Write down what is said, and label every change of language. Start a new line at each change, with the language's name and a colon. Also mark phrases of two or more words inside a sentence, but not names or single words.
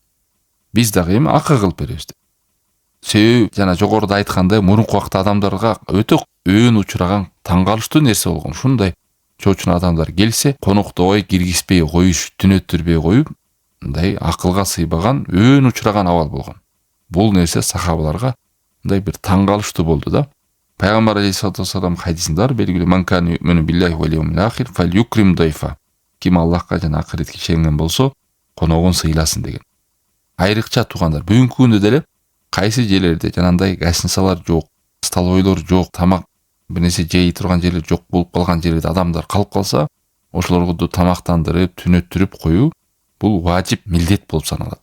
Kyrgyz: Биз дагы эми акы кылып беребиз. Себеби жана жогоруда айткандай, мурунку убакта адамдарга өтө өөн учураган таң калыштуу нерсе болгон. Ушундай чоочун адамдар келсе, коноктобой киргизбей коюш, түнөттүрбөй коюп, мындай акылга сыйбаган, өн учураган абал болгон. Бул нерсе сахабаларга мындай бир таң калыштуу болду да. Пайгамбар
Arabic: عليه الصلاة والسلام
Kyrgyz: хадисинде бар, белгилүү
Arabic: من كان يؤمن بالله واليوم الآخر فليكرم ضيفه.
Kyrgyz: Ким Аллахка жана акыретке ишенген болсо, коногун сыйласын деген. Айрыкча туугандар, бүгүнкү күндө деле кайсы жерлерде жанагындай гостиницалар жок, столовойлор жок, тамак бир нерсе жей турган жерлер жок болуп калган жерлерде адамдар калып калса, ошолорду тамактандырып, түнөттүрүп коюу бул важип, милдет болуп саналат.